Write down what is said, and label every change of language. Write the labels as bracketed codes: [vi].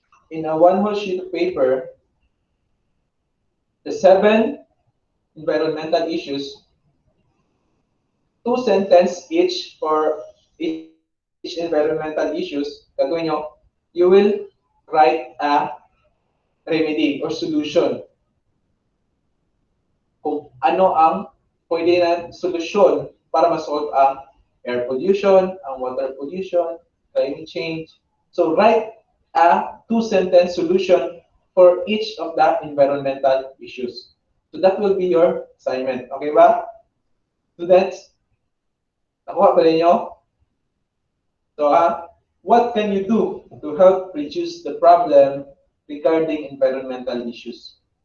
[en] In a one whole sheet of paper, the 7 environmental issues, 2 sentences each for each environmental issues, [tl] gagawin nyo, [en] you will write a remedy or solution. [tl] Kung ano ang pwede na solusyon para ma-solve ang air pollution, ang water pollution, climate change. [en] So write a 2-sentence solution for each of the environmental issues. So that will be your assignment. Okay ba? Students, [tl] nakuha ba ninyo? [en] So what can you do to help reduce the problem regarding environmental issues?